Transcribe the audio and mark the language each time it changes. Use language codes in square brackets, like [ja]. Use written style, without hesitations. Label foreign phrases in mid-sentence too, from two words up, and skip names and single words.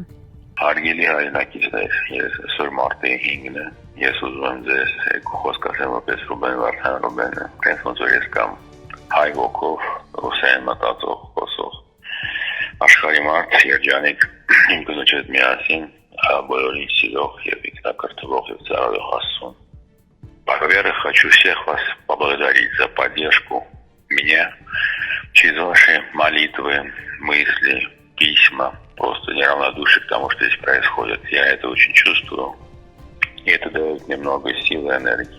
[hy] Հարգելի հայրենակիցներ, ես այսօր մարտի 5-ն է։ Ես ուզում եմ ձեզ խոսք ասեմ որպես Ռուբեն Վարդանյանը, այնպես ոնց որ ես կամ հայ ոգով, ռուսերեն մտածող, խոսող աշխարհի մարդ, երջանիկ, իմ կնոջ հետ միասին բոլորին силёх եւ ինքնակրթվող եւ ծառայող Աստծուն. [ru] Во-первых, хочу всех вас поблагодарить за поддержку меня через ваши молитвы, мысли, письма, просто неравнодушие к тому, что здесь происходит. Я это очень чувствую. И это дает мне много сил и энергии.